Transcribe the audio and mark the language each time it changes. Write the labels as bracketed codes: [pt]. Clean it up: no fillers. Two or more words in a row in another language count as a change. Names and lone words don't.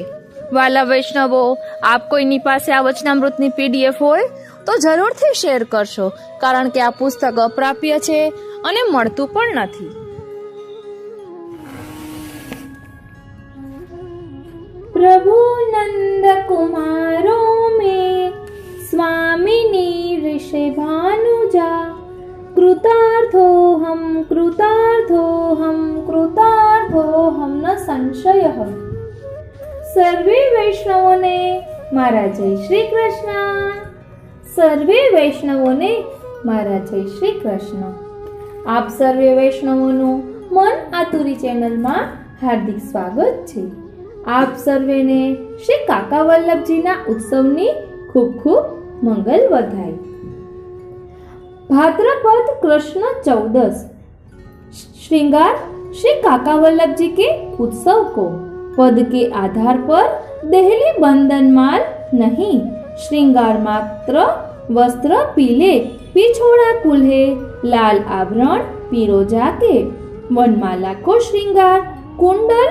[gu] વાલા વૈષ્ણવો, આપ કોઈની પાસે આ વચનામૃતની PDF હોય તો જરૂરથી શેર કરશો, કારણ કે આ પુસ્તક અપ્રાપ્ય છે અને મળતું પણ નથી. [sa] प्रभु नंद कुमारो में स्वामिनी ऋषि भानुजा कृतार्थोऽहं न संशय. [gu] સર્વે વૈષ્ણવોને મારા જય શ્રી કૃષ્ણ. સર્વે વૈષ્ણવોને મારા જય શ્રી કૃષ્ણ. આપ સર્વે વૈષ્ણવોનું મન આતુરી ચેનલમાં હાર્દિક સ્વાગત છે. આપ સર્વેને શ્રી કાકા વલ્લભજીના ઉત્સવની ખૂબ ખૂબ મંગલ વધાય. [hi] भाद्रपद कृष्ण 14 श्रृंगार श्री काका वल्लभ जी के उत्सव को पद के आधार पर देहली बंधन माल नहीं, श्रृंगार मात्र वस्त्र पीले, पिछोड़ा कुल्हे, लाल आवरण पीरोजा के, वनमाला को श्रृंगार, कुंडल